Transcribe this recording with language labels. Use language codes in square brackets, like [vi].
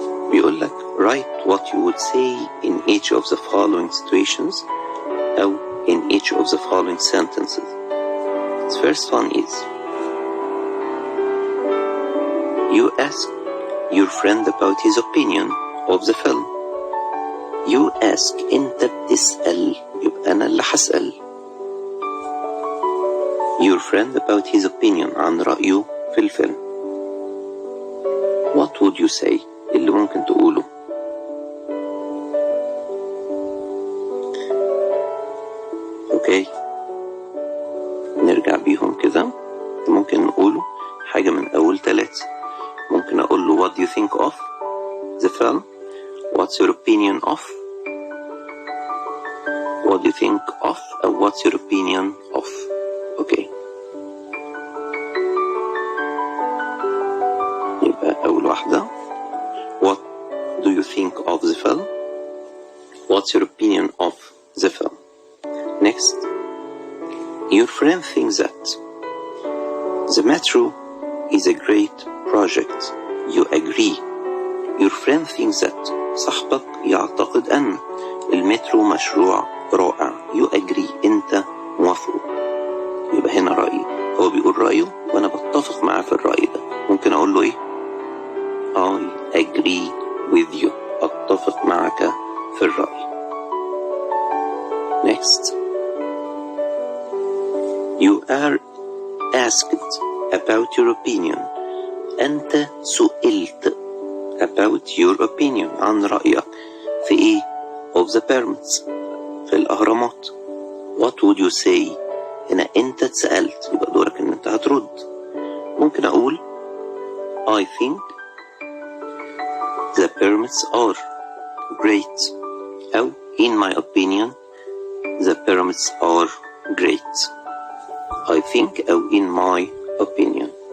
[ar] بيقول لك [en] write what you would say in each of the following situations أو in each of the following sentences. The first one is you ask your friend about his opinion of the film. You ask [ar] انت بتسأل، يبقى أنا اللي هسأل. [en] Your friend about his opinion [ar] عن رأيه في الفيلم. [en] What would you say؟ [ar] اللي ممكن تقوله. اوكي، نرجع بيهم كده. ممكن نقوله حاجة من أول 3. ممكن أقول له [en] what do you think of the film? What's your opinion of? What do you think of? Or what's your opinion of? Okay. [ar] يبقى أول واحدة [en] what do you think of the film? What's your opinion of the film? Next, your friend thinks that the metro is a great project. You agree. Your friend thinks that [ar] صاحبك يعتقد أن المترو مشروع رائع. [en] You agree. [ar] أنت موافقه. يبقى هنا رأيي. هو بيقول رأيه وأنا بتفق معاه في الرأي ده. ممكن أقول له إيه؟ [en] I agree with you. [ar] أتفق معك في الرأي. [en] Next, you are asked about your opinion. [ar] أنت سئلت [en] about your opinion [ar] عن رأيك في إيه؟ [en] of the pyramids [ar] في الأهرامات. [en] What would you say؟ [ar] هنا أنت اتسألت، يبقى دورك إن أنت هترد. ممكن أقول [en] I think the pyramids are great أو in my opinion the pyramids are great. I think أو in my opinion.